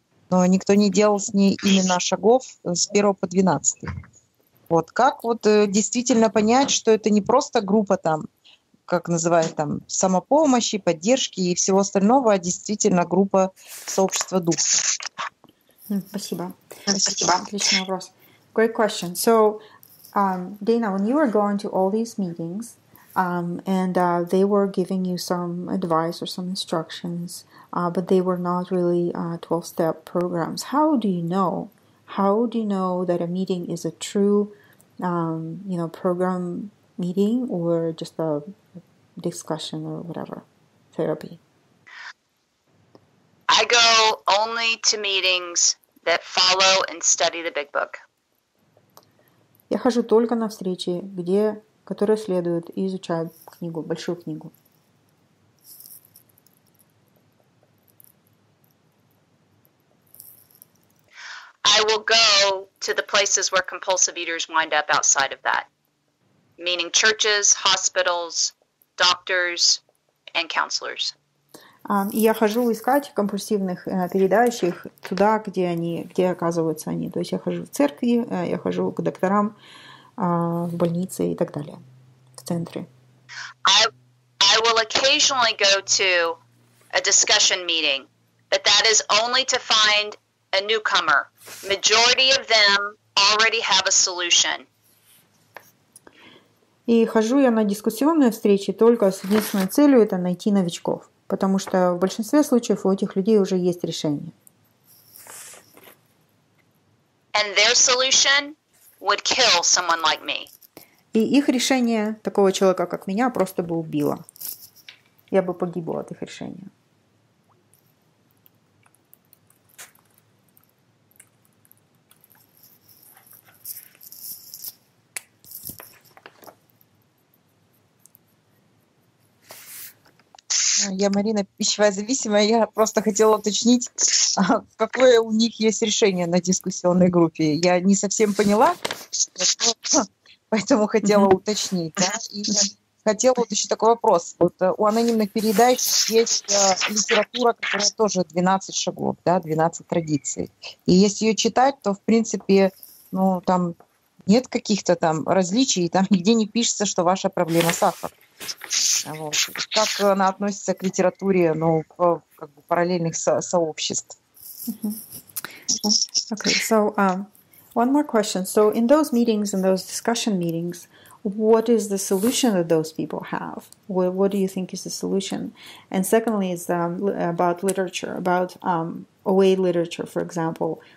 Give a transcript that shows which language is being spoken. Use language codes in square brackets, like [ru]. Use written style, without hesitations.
[ru] Но никто не делал с ней именно шагов с 1 по 12. Вот как вот действительно понять, что это не просто группа там, как называют там, самопомощи, поддержки и всего остального, а действительно группа сообщества духа. Спасибо. Отличный вопрос. [en] Great question. So, Дэйна, when you were going to all these meetings, and they were giving you some advice or some instructions, but they were not really 12-step programs. How do you know that a meeting is a true, program meeting or just a discussion or whatever, therapy? I go only to meetings that follow and study the big book. [ru] Я хожу только на встречи, которые следуют и изучают книгу, большую книгу. [en] I will go to the places where compulsive eaters wind up outside of that, meaning churches, hospitals, doctors, and counselors. [ru] И я хожу искать компульсивных переедающих туда, где оказываются они. То есть я хожу в церкви, я хожу к докторам, в больнице и так далее, в центре. [en] I will occasionally go to a discussion meeting, but that is only to find a newcomer. Majority of them already have a solution. [ru] И хожу я на дискуссионные встречи только с единственной целью – это найти новичков. Потому что в большинстве случаев у этих людей уже есть решение. [en] And their solution would kill someone like me. [ru] И их решение такого человека, как меня, просто бы убило. Я бы погибла от их решения. Я Марина, пищевая зависимая. Я просто хотела уточнить, какое у них есть решение на дискуссионной группе. Я не совсем поняла, поэтому хотела уточнить. Да? И хотела уточнить такой вопрос. Вот у анонимных передающих есть литература, которая тоже 12 шагов, да, 12 традиций. И если ее читать, то, в принципе, там нет каких-то там различий, там нигде не пишется, что ваша проблема сахар. Вот. Как она относится к литературе, как бы параллельных сообществ? [en] Okay, so one more question. So in those meetings, in those discussion meetings, what is the solution that those people have? What do you think is the solution? And secondly, is about literature, about OA literature, for example.